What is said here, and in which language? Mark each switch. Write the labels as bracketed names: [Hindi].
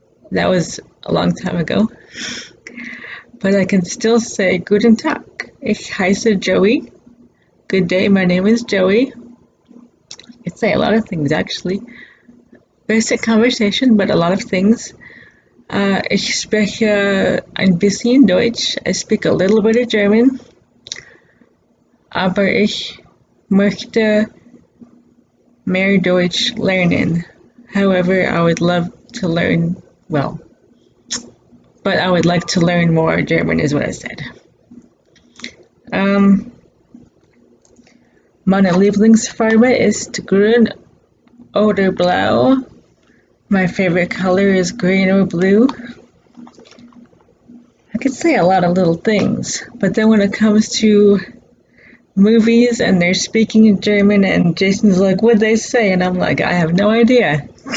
[English] That was a long time ago, but I can still say [German] Guten Tag. Ich heiße Joey. [English] Good day, my name is Joey. I can say a lot of things actually. Basic conversation, but a lot of things. [German] Ich spreche ein bisschen Deutsch. [English] I speak a little bit of German. [German] Aber ich möchte mehr Deutsch lernen. [English] However, I would love to learn, but I would like to learn more German is what I said. [German] Meine Lieblingsfarbe ist grün oder blau. [English] My favorite color is green or blue. I could say a lot of little things, but then when it comes to movies and they're speaking in German and Jason's like, what'd they say? And I'm like, I have no idea.